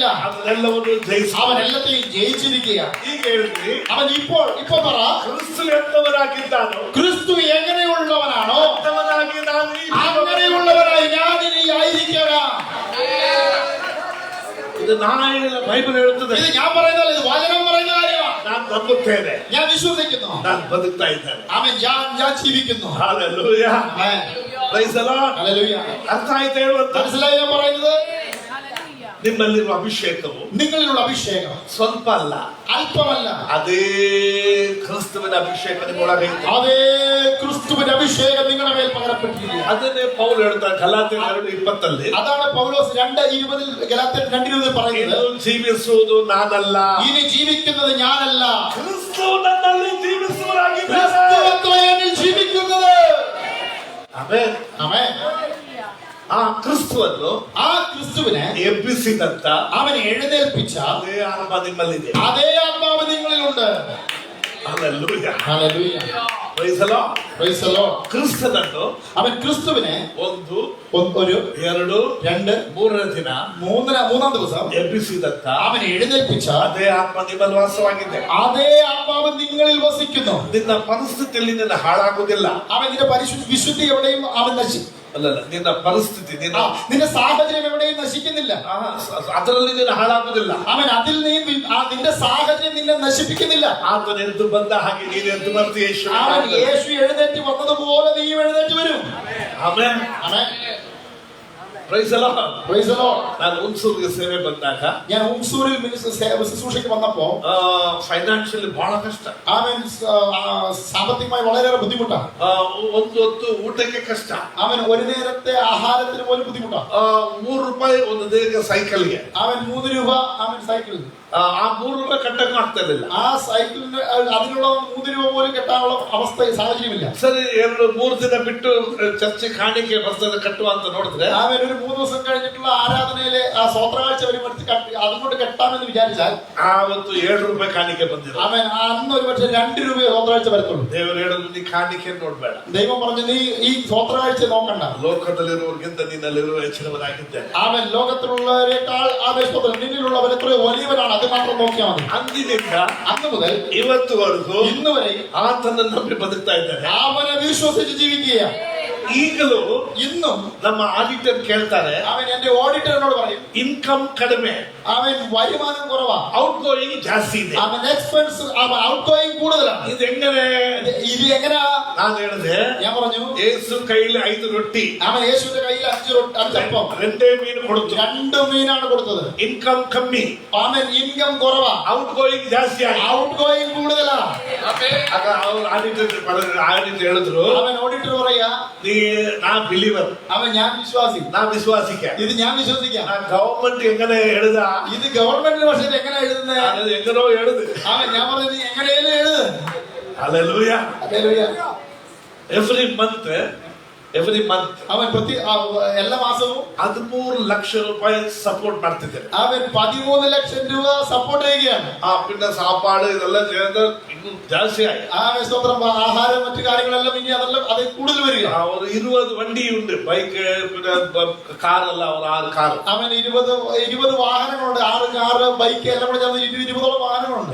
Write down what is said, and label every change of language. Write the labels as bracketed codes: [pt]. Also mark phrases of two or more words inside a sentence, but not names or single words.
[kn] ಅದನ್ನೆಲ್ಲವನ್ನು ಜಯಿಸಿ [ml] അവൻ എല്ലാത്തെയും ജയിച്ചിരിക്കുക. [kn] ಈಗ ಹೇಳಿದ್ರಿ, [ml] അവൻ ഇപ്പൊ പറ, [kn] ಕ್ರಿಸ್ತು ಎಂತವನಾಗಿದ್ದಾನೋ [ml] ക്രിസ്തു എങ്ങനെയുള്ളവനാണോ [kn] ಅಂತವನಾಗಿ ನಾನು ಈ [ml] അങ്ങനെയുള്ളവനായി ഞാൻ ഇനി ആയിരിക്കണം. [kn] ಇದು ನಾನು ಬೈಬಲ್ ಹೇಳುತ್ತದೆ, [ml] ഇത് ഞാൻ പറയുന്നതല്ല, ഇത് വചനം പറയുന്ന കാര്യമാണ്. [kn] ನಾನು ನಂಬುತ್ತೇನೆ, [ml] ഞാൻ വിശ്വസിക്കുന്നു, [kn] ನಾನು ಬದುಕ್ತಾ ಇದ್ದೇನೆ. [ml] അവൻ ഞാൻ ജീവിക്കുന്നു. [kn] ಹಲ್ಲೆಲೂಯ. [ml] ആമേൻ. [en] Praise the Lord. [ml] ഹല്ലേലൂയ. [kn] ಅರ್ಥ ಆಯ್ತಾ ಹೇಳುವಂತ? [ml] മനസ്സിലായി ഞാൻ പറയുന്നത്? [kn] ನಿಮ್ಮಲ್ಲಿರುವ ಅಭಿಷೇಕವು [ml] നിങ്ങളിലുള്ള അഭിഷേകം [kn] ಸ್ವಲ್ಪ ಅಲ್ಲ, [ml] അല്പമല്ല. [kn] ಅದೇ ಕ್ರಿಸ್ತುವಿನ ಅಭಿಷೇಕ ನಿಮ್ಮೊಳಗೆ ಇದೆ. [ml] അതേ ക്രിസ്തുവിന്റെ അഭിഷേകം നിങ്ങളുടെ മേൽ പകരപ്പെട്ടിരിക്കുന്നു. [kn] ಅದನ್ನೇ ಪೌಲ್ ಹೇಳ್ತಾರೆ ಗಲಾತ್ಯರು 2:20 [ml] അതാണ് പൗലോസ് 2:20 ഗലാത്യർ 2:20 പറയുന്നത്. [kn] ಇನ್ನು ಜೀವಿಸುವುದು ನಾನಲ್ಲ, [ml] ഇനി ജീവിക്കുന്നത് ഞാനല്ല, [kn] ಕ್ರಿಸ್ತು ನನ್ನಲ್ಲಿ ಜೀವಿಸುವವರಾಗಿದ್ದಾರೆ. [ml] ക്രിസ്തുവത്രേ എന്നിൽ ജീവിക്കുന്നത്. [kn] ಆಮೆನ್. [ml] ആമേൻ. [kn] ಆ ಕ್ರಿಸ್ತುವನ್ನು [ml] ആ ക്രിസ്തുവിനെ [kn] ಎಬ್ಬಿಸಿದಂತ [ml] അവനെ എഴുന്നേൽപ്പിച്ച [kn] ಅದೇ ಆತ್ಮ ನಿಮ್ಮಲ್ಲಿದೆ. [ml] അതേ ആത്മാവ് നിങ്ങളിലുണ്ട്. [kn] ಹಲ್ಲೆಲೂಯಾ. [ml] ഹല്ലേലൂയ. [en] Praise the Lord. Praise the Lord. [kn] ಕ್ರಿಸ್ತನನ್ನು [ml] അവൻ ക്രിസ്തുവിനെ [kn] ಒಂದು [ml] ഒരു [kn] 2 [ml] 2 [kn] 3 ದಿನ [ml] മൂന്നാം ദിവസം [kn] ಎಬ್ಬಿಸಿದಂತ [ml] അവനെ എഴുന്നേൽപ്പിച്ച [kn] ಅದೇ ಆತ್ಮ ನಿಮ್ಮಲ್ಲಿ ವಾಸವಾಗಿದೆ. [ml] അതേ ആത്മാവ് നിങ്ങളിൽ വസിക്കുന്നു. [kn] ನಿನ್ನ ಪರಿಸ್ಥಿತಿಯಲ್ಲಿ ನಿನ್ನ ಹಾಳಾಗುವುದಿಲ್ಲ. [ml] അവൻ നിന്റെ വിശുദ്ധി എവിടെയും അവൻ [kn] ಅಲ್ಲಲ್ಲ, ನಿನ್ನ ಪರಿಸ್ಥಿತಿ [ml] നിന്റെ സാഹചര്യം എവിടെയും നശിക്കുന്നില്ല. [kn] ಅದರಲ್ಲಿ ನೀನು ಹಾಳಾಗುವುದಿಲ್ಲ. [ml] അവൻ അതിൽ നീ നിന്റെ സാഹചര്യം നിന്നെ നശിപ്പിക്കുന്നില്ല. [kn] ಆತನ ಎದ್ದು ಬಂದ ಹಾಗೆ ನೀನು ಎದ್ದು ಬರ್ತೀಯ. [ml] അവൻ യേശു എഴുന്നേറ്റ് വന്നതുപോലെ നീ എഴുന്നേറ്റ് വരും. [kn] ಆಮೆನ್. [ml] ആമേൻ. [en] Praise the Lord. Praise the Lord. [kn] ನಾನು ಹುಣಸೂರಿಗೆ ಸೇವೆ ಬಂದಾಗ [ml] ഞാൻ ഉംസൂരിൽ ശുശ്രൂഷയ്ക്ക് വന്നപ്പോ [kn] ಫೈನಾನ್ಷಿಯಲಿ ಬಹಳ ಕಷ್ಟ. [ml] അവൻ സാമ്പത്തികമായി വളരെയേറെ ബുദ്ധിമുട്ടാണ്. [kn] ಒಂದು ಹೊತ್ತು ಊಟಕ್ಕೆ ಕಷ್ಟ. [ml] അവൻ ഒരു നേരത്തെ ആഹാരത്തിന് പോലും ബുദ്ധിമുട്ടാണ്. [kn] ₹3 ಒಂದು ದಿನಕ್ಕೆ ಸೈಕಲ್ಗೆ. [ml] അവൻ 3 രൂപ അവൻ സൈക്കിളിൽ [kn] ಆ ₹3 ಕಟ್ಟಕ್ಕೆ ಆಗ್ತಾ ಇರಲಿಲ್ಲ. [ml] ആ സൈക്കിളിന് അതിനുള്ള 3 രൂപ പോലും കെട്ടാനുള്ള അവസ്ഥ സാഹചര്യമില്ല. [kn] ಸರಿ 2-3 ದಿನ ಬಿಟ್ಟು ಚರ್ಚೆ ಕಾಣಿಕೆ ಬರ್ತದೆ ಕಟ್ಟುವ ಅಂತ ನೋಡಿದ್ರೆ [ml] അവൻ ഒരു 3 ദിവസം കഴിഞ്ഞിട്ടുള്ള ആരാധനയിലെ ആ സ്വോത്രകാഴ്ച വരുമ്പോഴത്തെ അതുകൊണ്ട് കെട്ടാമെന്ന് വിചാരിച്ചാൽ [kn] ಆವತ್ತು ₹7 ಕಾಣಿಕೆ ಬಂದಿರೋ. [ml] അവൻ അന്ന് ഒരു പക്ഷേ 2 രൂപ സ്വോത്രകാഴ്ച വരത്തുള്ളൂ. [kn] ದೇವರು ಹೇಳಿದ್ರು, ನೀ ಕಾಣಿಕೆ ನೋಡ್ಬೇಡ. [ml] ദൈവം പറഞ്ഞു, നീ ഈ സ്വോത്രകാഴ്ച നോക്കണ്ട. [kn] ಲೋಕದಲ್ಲಿರುವವರಿಗಿಂತ ನಿನ್ನಲ್ಲಿರುವ ಹೆಚ್ಚಿನವರಾಗಿದ್ದೇನೆ. [ml] അവൻ ലോകത്തിലുള്ളവരെക്കാൾ നിന്നിലുള്ളവർ എത്രയോ വലിയവരാണ്. അത് മാത്രം നോക്കിയാൽ മതി. [kn] ಅಂದಿನಿಂದ [ml] അന്ന് മുതൽ [kn] ಇವತ್ತುವರೆಗೂ [ml] ഇന്ന് വരെ [kn] ಆತನನ್ನು ನಂಬಿ ಬದುಕ್ತಾ ಇದ್ದಾರೆ. [ml] അവനെ വിശ്വസിച്ച് ജീവിക്കുകയാണ്. [kn] ಈಗಲೂ [ml] ഇന്നും [kn] ನಮ್ಮ ಆಡಿಟರ್ ಕೇಳ್ತಾರೆ, [ml] അവൻ എന്റെ ഓഡിറ്ററിനോട് പറയും, [kn] ಇನ್ಕಮ್ ಕಡಿಮೆ, [ml] അവൻ വരുമാനം കുറവാ, [en] out going [kn] ಜಾಸ್ತಿ ಇದೆ, [ml] അവൻ [en] expense out going [ml] കൂടുതലാണ്. [kn] ಇದು ಹೆಂಗನೆ? [ml] ഇത് എങ്ങനെയാ? [kn] ನಾನು ಹೇಳಿದೆ, [ml] ഞാൻ പറഞ്ഞു, [kn] ಯೇಸು ಕೈಲಿ 5 ರೊಟ್ಟಿ, [ml] അവൻ യേശുവിന്റെ കയ്യിൽ 5 അപ്പം [kn] 2 ಮೀನು ಕೊಡ್ತು. [ml] 2 മീനാണ് കൊടുത്തത്. [kn] ಇನ್ಕಮ್ ಕಮ್ಮಿ, [ml] അവൻ ഇൻകം കുറവാ, [en] out going [kn] ಜಾಸ್ತಿ ಆಗಿ. [en] out going [ml] കൂടുതലാ. [kn] ಆಗ ಅವ್ರು ಆಡಿಟರ್ ಹೇಳಿದ್ರು, [ml] അവൻ ഓഡിറ്റർ പറയാ, [kn] ನಾ ಬಿಲೀವರ್, [ml] അവൻ ഞാൻ വിശ്വാസി, [kn] ನಾ ವಿಶ್ವಾಸಿಕೆ, [ml] ഇത് ഞാൻ വിശ്വസിക്കാം. [kn] ಗವರ್ಮೆಂಟ್ ಹೆಂಗನೆ ಹೇಳಿದ, [ml] ഇത് ഗവൺമെന്റിന്റെ പക്ഷേ എങ്ങനെ എഴുതുന്നത്? [kn] ಹೆಂಗನೋ ಹೇಳುದು. [ml] അവൻ ഞാൻ പറഞ്ഞു, നീ എങ്ങനെയാലും എഴുത്. Hallelujah. ഹല്ലേലൂയ. [en] Every month [ml] അവൻ എല്ലാ മാസവും [kn] 13 ಲಕ್ಷ ರೂಪಾಯಿ ಸಪೋರ್ಟ್ ಮಾಡ್ತಿದ್ದಾರೆ. [ml] അവൻ 13 ലക്ഷം രൂപ സപ്പോർട്ട് ചെയ്യുകയാണ്. പിന്നെ സാപ്പാട് ഇതെല്ലാം ചെയ്യുന്നത് ഇന്നും ജാസ്തിയായി. സ്തോത്രം. ആഹാരം മറ്റു കാര്യങ്ങളെല്ലാം ഇനി അതെല്ലാം അത് കൂടുതൽ വരിക. ഒരു 20 വണ്ടിയുണ്ട്, ബൈക്ക് പിന്നെ കാറല്ല, ഒരു 6 കാർ. അവൻ 20 വാഹനങ്ങളുണ്ട്, 6 കാറ്, ബൈക്ക് എല്ലാം കൂടെ ചേർന്ന് 20-ഓളം വാഹനങ്ങളുണ്ട്.